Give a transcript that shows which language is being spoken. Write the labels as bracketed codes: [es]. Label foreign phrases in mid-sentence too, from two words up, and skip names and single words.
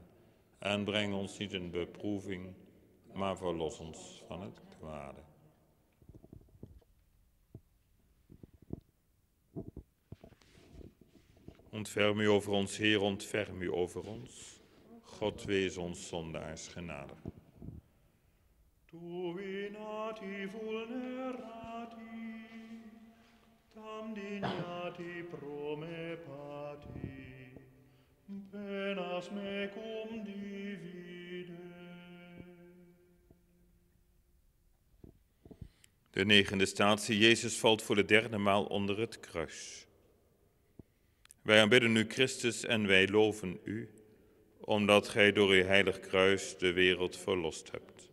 [nl] En breng ons niet in beproeving, maar verlos ons van het kwade. Ontferm u over ons, Heer, ontferm u over ons. God wees ons zondaars genadig. [la] Tu venati vulnerati, tam dignati pro me pati, penas mecum divide. [nl] De negende statie, Jezus valt voor de derde maal onder het kruis. Wij aanbidden u, Christus, en wij loven u, omdat gij door uw heilig kruis de wereld verlost hebt.